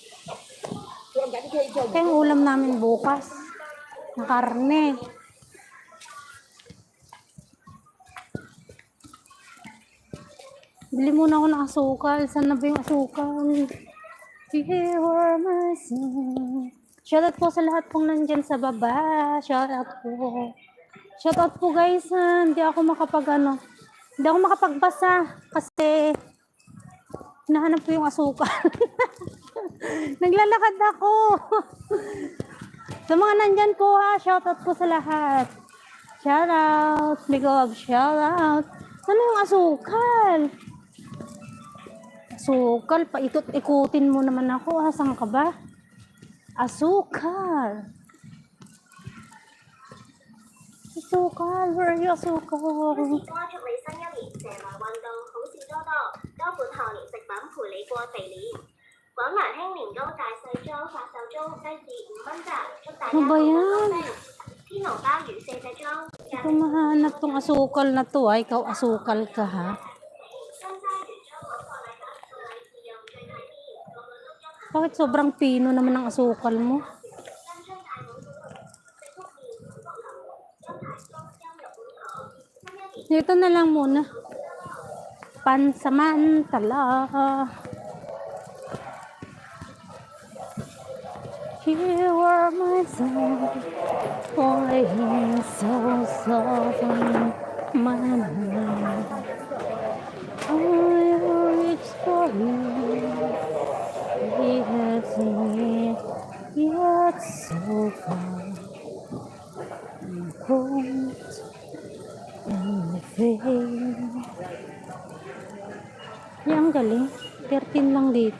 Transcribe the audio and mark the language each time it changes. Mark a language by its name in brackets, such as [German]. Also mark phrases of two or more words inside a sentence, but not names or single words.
[Filipino] Ito yung ulam namin bukas. Na karne. Bili muna ako ng asukal. Saan na ba yung asukal? [English] You are my son. [Filipino] Shoutout po sa lahat pong nandyan sa baba. Shoutout po. Shoutout po guys. Hindi ako hindi ako makapagbasa. Kasi hinahanap ko yung asukal. Naglalakad ako. Sa mga nandyan po ha. Shoutout po sa lahat. Shoutout. [English] Big love shoutout. [Filipino] Ano yung asukal? Asukal, paikot-ikutin mo naman ako. Saan ka ba? Asukal. Asukal, [English] where are you, [Filipino] asukal? [Cantonese] 多祝你新一年蛇來運動好事多多，多款賀年食品陪你過肥年。廣蘭興年糕大細裝發售中，低至5蚊咋，祝大家 [Filipino] Ano ba [Cantonese] 步步 [Filipino] yan? [Cantonese] 高升。天龍鮑魚4隻裝， [Filipino] Hindi ko mahanap tong asukal na to. Ikaw asukal ka ha? [Cantonese] 新齋魚裝廣貨禮盒送禮自用最體面，個個都一盒。 [Filipino] Bakit sobrang pino naman ang asukal mo? [Cantonese] 新春大碗股，食福面福頭，金牌酥優入本堂。新一年 [Filipino] Dito na lang muna. Pansamantala. [English] You are my song, playing so softly, my mind. I reach for you, yes, yet so far. Cold in the face. [Filipino] Yan, ang galing. 13 lang dito.